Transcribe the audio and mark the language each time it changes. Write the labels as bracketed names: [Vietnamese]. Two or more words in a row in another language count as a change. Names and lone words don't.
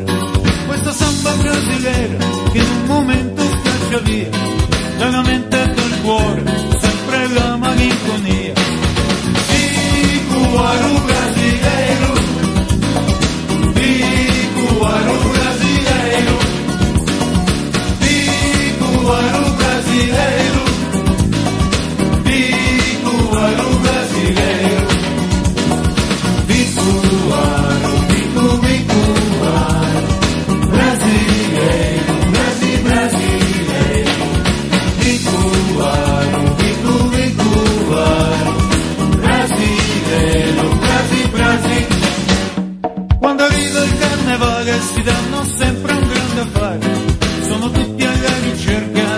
[Italian] Questa samba brasiliera che in un momento scaccia via dalla mente e dal cuore sempre la malinconia. [Portuguese] Picuaro brasileiro, picuaro brasileiro, picuaro brasileiro, picuaro brasileiro, picuaro, picuaro, brasileiro, brasileiro, picuaro, picuaro, brasileiro, brasileiro. [Italian] Quando arriva il carnevale si danno sempre un grande affare, sono tutti alla ricerca